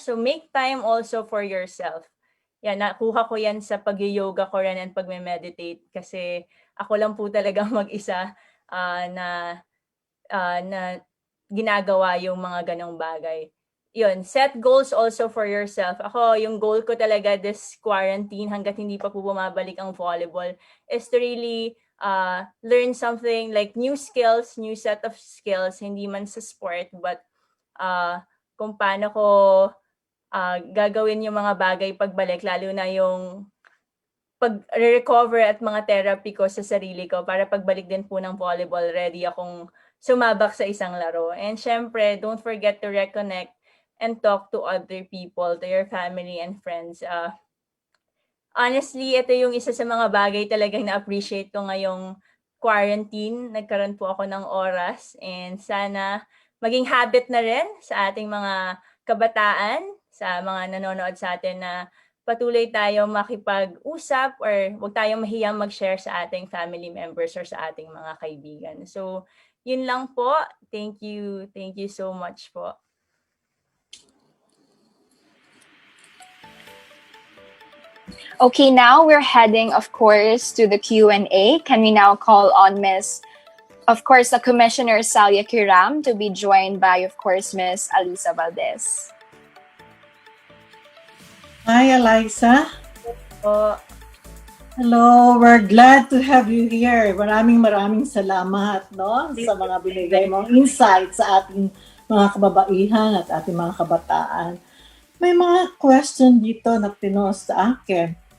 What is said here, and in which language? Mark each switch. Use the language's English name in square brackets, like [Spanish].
[English] So make time also for yourself. [Filipino] Yan, nakuha ko yan sa pag-yoga ko rin and pag-meditate kasi ako lang po talaga mag-isa na ginagawa yung mga ganong bagay. [English] Yun, set goals also for yourself. [Filipino] Ako, yung goal ko talaga this quarantine hanggat hindi pa po bumabalik ang volleyball [English] is to really learn something like new skills, new set of skills, [Filipino] hindi man sa sport, but kung paano ko gagawin yung mga bagay pagbalik, lalo na yung pag-recover at mga therapy ko sa sarili ko para pagbalik din po ng volleyball, ready akong sumabak sa isang laro. [English] And syempre, don't forget to reconnect and talk to other people, to your family and friends. [Filipino] Honestly, ito yung isa sa mga bagay talagang na-appreciate ko ngayong quarantine. Nagkaroon po ako ng oras and sana maging habit na rin sa ating mga kabataan, sa mga nanonood sa atin na patuloy tayo makipag-usap or huwag tayong mahiyang mag-share sa ating family members or sa ating mga kaibigan. [English] So, yun lang po. Thank you. Thank you so much po. Okay, now we're heading, of course, to the Q&A. Can we now call on of course, the Commissioner Salya Kiram to be joined by, of course, Miss Alyssa Valdez. Hi, Alyssa. [Filipino] Po. [English] Hello, we're glad to have you here. [Filipino] Maraming salamat, no, sa mga binigay mong insights sa ating mga kababaihan at ating mga kabataan. May mga question dito na pinost sa akin.